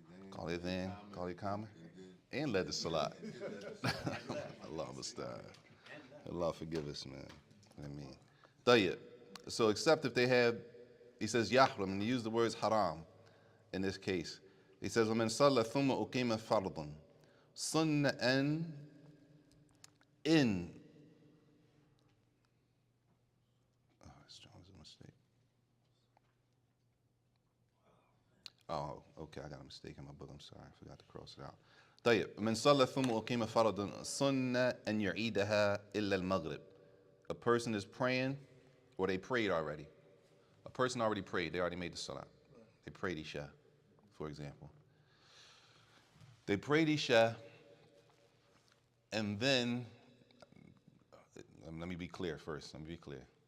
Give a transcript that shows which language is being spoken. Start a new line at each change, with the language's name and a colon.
English: Call it then, call it common, and led the salat. Allah musta'an. Allah forgive us, man. I mean, tayyib. So except if they have, he says yahram, and he used the words haram in this case. He says,
Arabic: وَمَنْ صَلَّى ثُمَّ أُقِيمَ فَرْضٌ sunnatan in.
English: Oh, that's a mistake. Oh, okay, I got a mistake in my book. I'm sorry, I forgot to cross it out.
Arabic: طيب من صلى ثم أقيم فرضا سنة أن يعيدها إلا المغرب.
English: A person is praying, or they prayed already. A person already prayed. They already made the salat. They prayed Isha, for example. They prayed Isha, and then, let me be clear first. Let me be clear.